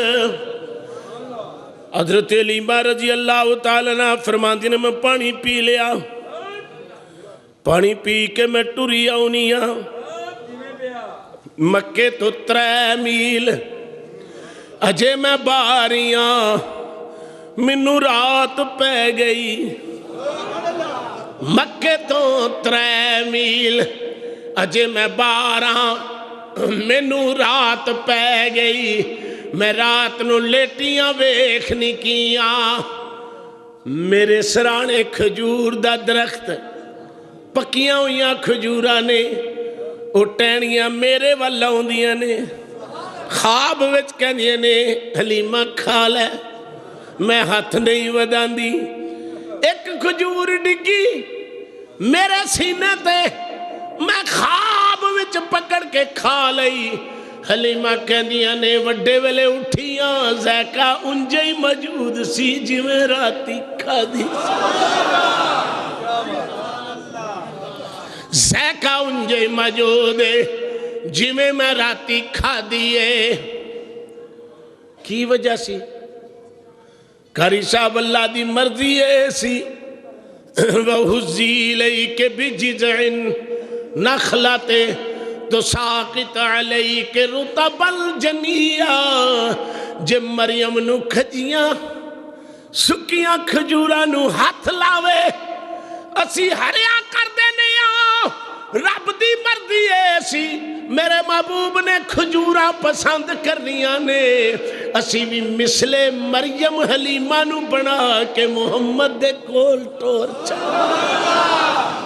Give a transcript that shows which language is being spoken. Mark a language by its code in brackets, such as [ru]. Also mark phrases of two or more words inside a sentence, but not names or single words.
[pa] حضرت حلیمہ رضی اللہ تعالیٰ عنہ فرماندی نے میں پانی پی لیا، پانی پی کے میں ٹری آؤنی ہاں، مکے تو 3 میل اجے میں باریاں، منو رات پہ گئی، مکے تو 3 میل اجے میں باراں، منو رات پہ گئی، میں رات نو لیٹیاں ویکھنی کیاں، میرے سرانے کھجور دا درخت پکیاں ہویاں کھجوراں نے، وہ ٹہنیاں میرے والا ہوندیاں نے، خواب وچ کہندیاں نے حلیمہ کھا لے، میں ہاتھ نہیں وداندی، ایک کھجور ڈگی میرے سینے تے میں خواب وچ پکڑ کے کھا لئی حلیمہ کہندیاں نے وڈے ویلے اٹھیاں ذائقہ انجے ہی موجود سی جویں راتی کھا دی ذائقہ انجے ہی موجود ہے جویں میں راتی کھا دیے کی وجہ سی قاری صاحب اللہ دی مرضی ہے سی [ar] وَحُزِّي إِلَيْكَ بِجِذْعٍ نَخْلَةٍ تُسَاقِطُ عَلَيْكَ رُطَبًا جَنِيًّا [pa] جے مریم نو کھجیاں سکیاں کھجوراں نو ہاتھ لاوے اسی ہریا کر دینے رب دی مرضی ہے سی میرے محبوب نے کھجورا پسند کرنیاں نے اسی بھی مثل مریم حلیمہ نو بنا کے محمد دے کول ٹور چاہا